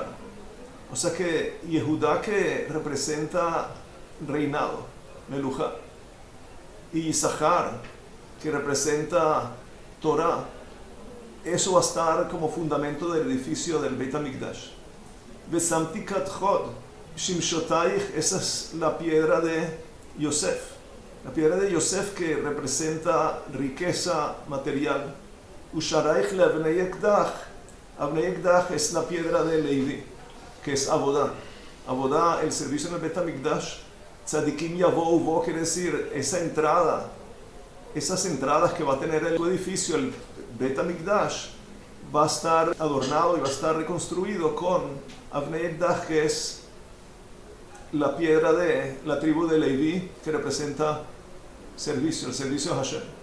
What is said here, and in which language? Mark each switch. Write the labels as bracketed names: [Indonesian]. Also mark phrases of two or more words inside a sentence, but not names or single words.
[Spanish] O sea que Yehuda, que representa reinado, Meluja, y Yisachar, que representa Torah, eso va a estar como fundamento del edificio del Beit HaMikdash. [Hebrew] ושמתי כדכד שמשתיך, [Spanish] esa es la piedra de Yosef. La piedra de Yosef, que representa riqueza material. [Hebrew] ושעריך לאבני אקדח, אבני אקדח [Spanish] es la piedra de Levi, que es Abodá. Abodá, el servicio en el Beit HaMikdash. [Hebrew] צדיקים יבואו, [Spanish] quiere decir esa entrada, esas entradas que va a tener el edificio, el Beit HaMikdash, va a estar adornado y va a estar reconstruido con [Hebrew] אבני אקדח, [Spanish] que es la piedra de la tribu de Leví, que representa servicio, el servicio a Hashem.